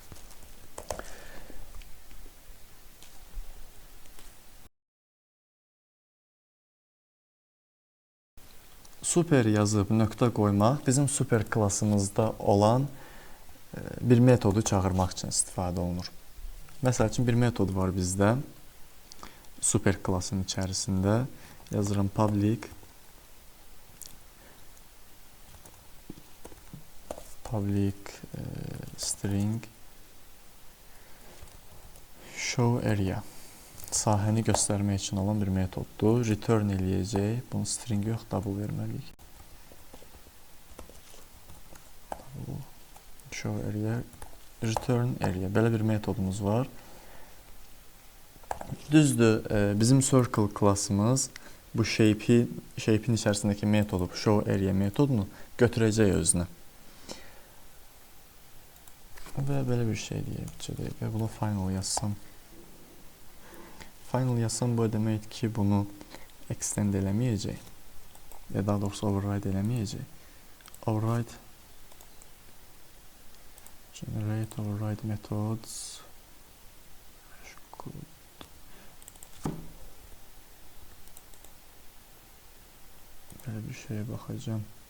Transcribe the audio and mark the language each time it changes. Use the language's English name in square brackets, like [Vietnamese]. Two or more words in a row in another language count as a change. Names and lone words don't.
[Azerbaijani] Super yazıb nöqtə qoymaq bizim super klassımızda olan bir metodu çağırmaq üçün istifadə olunur. Məsəl üçün bir metod var bizdə super klassın içərisində. yazıram [English] public string show area [Azerbaijani] sahəni göstərmək üçün olan bir metoddur. Return eləyəcək. Bunu string yox, double verməliyik. [English] Show area, return area. [Azerbaijani] Belə bir metodumuz var. Düzdür, bizim circle klassımız bu shape'in içərisindəki metodu, [English] show area [Azerbaijani] metodunu götürəcək özünə. Və belə bir şey deyək. Və bunu final yazsam. Final yazsam bu demək ki, bunu extend eləməyəcək. Ya daha doğrusu override eləməyəcək. [English] Override generate override methods [Azerbaijani] belə bir şeye baxacağım.